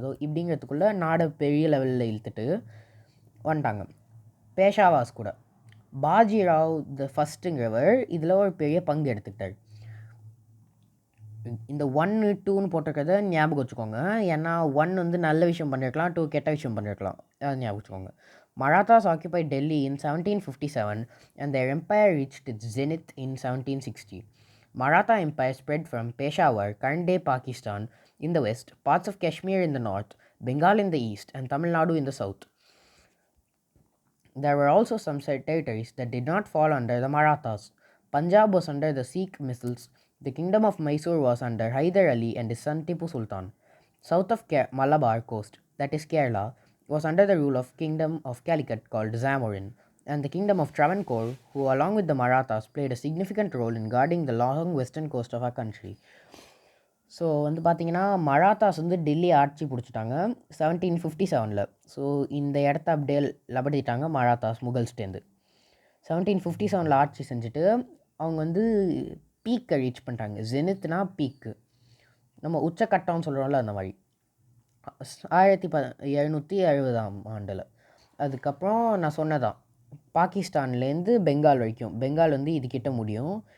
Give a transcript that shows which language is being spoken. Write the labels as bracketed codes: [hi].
[ta] அதோ இப்படிங்கிறதுக்குள்ளே நாடை பெரிய லெவலில் இழுத்துட்டு வந்துட்டாங்க. பேஷாவாஸ் கூட பாஜிராவ் த ஃபஸ்ட்டுங்கிறவர் இதில் ஒரு பெரிய பங்கு எடுத்துக்கிட்டார். இந்த 1, 2ன்னு போட்டிருக்கிறத ஞாபகம் வச்சுக்கோங்க. ஏன்னா 1 வந்து நல்ல விஷயம் பண்ணியிருக்கலாம், 2 கெட்ட விஷயம் பண்ணியிருக்கலாம், அதை ஞாபகம் வச்சுக்கோங்க. [en] Marathas occupied Delhi in 1757 and their empire reached its zenith in 1760. Maratha empire spread from Peshawar, current-day Pakistan, in the west, parts of Kashmir in the north, Bengal in the east, and Tamil Nadu in the south. There were also some territories that did not fall under the Marathas. Punjab was under the Sikh misls. The kingdom of Mysore was under Hyder Ali and his son Tipu Sultan. South of Malabar coast, that is Kerala, was under the rule of kingdom of Calicut called Zamorin, and the kingdom of Travancore, who along with the Marathas played a significant role in guarding the long western coast of our country. [ta] So வந்து பார்த்திங்கன்னா மராத்தாஸ் வந்து டெல்லி ஆட்சி பிடிச்சிட்டாங்க 1757. So இந்த இடத்த அப்படியே லபடிட்டாங்க மராத்தாஸ் முகல்ஸ்டேருந்து. 1757 ஆட்சி செஞ்சுட்டு அவங்க வந்து பீக்கை ரீச் பண்ணிட்டாங்க. ஜெனித்னா பீக்கு, நம்ம உச்சக்கட்டம்னு சொல்கிறோம்ல அந்த மாதிரி 1770 அதுக்கப்புறம் நான் சொன்னதான் பாகிஸ்தான்லேருந்து பெங்கால் வரைக்கும், பெங்கால் வந்து இதுக்கிட்ட முடியும்.